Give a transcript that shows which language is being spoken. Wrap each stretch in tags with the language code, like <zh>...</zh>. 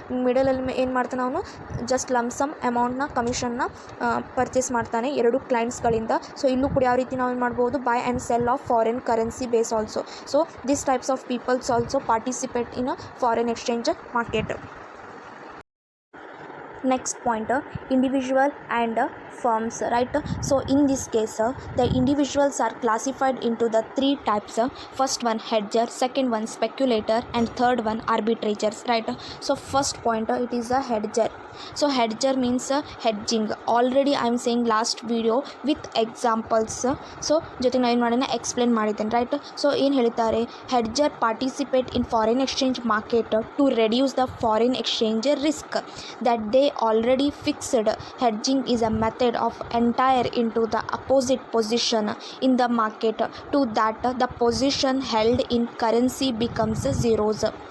<kn>ಮಿಡಲಲ್ಲಿ ಏನು ಮಾಡ್ತಾನೆ, ಅವನು ಜಸ್ಟ್ ಲಮ್ಸಮ್ ಅಮೌಂಟ್ನ ಕಮಿಷನ್ನ ಪರ್ಚೇಸ್ ಮಾಡ್ತಾನೆ ಎರಡು ಕ್ಲೈಂಟ್ಸ್ಗಳಿಂದ. ಸೊ ಇಲ್ಲೂ ಕೂಡ ಯಾವ ರೀತಿ ನಾವು ಏನು ಮಾಡ್ಬೋದು,</kn> <en>Buy and sell of foreign currency base also. So this types of peoples also participate in foreign exchange market. Next point, individual and firms, right? So in this case the individuals are classified into the three types. First one hedger, second one speculator, and third one arbitrators, right? So first point, it is a hedger. So hedger means hedging. Already I am saying last video with examples. So</en> <kn>ಜೊತೆಗೆ ನಾನು ಏನು ಮಾಡೋಣ, explain ಮಾಡಿದ್ದೇನೆ, right? So ಏನು ಹೇಳ್ತಾರೆ,</kn> <en>Hedger participate in foreign exchange market to reduce the foreign exchange risk that they already fixed. Hedging is a method of entire into the opposite position in the market to that the position held in currency becomes zeros.</en>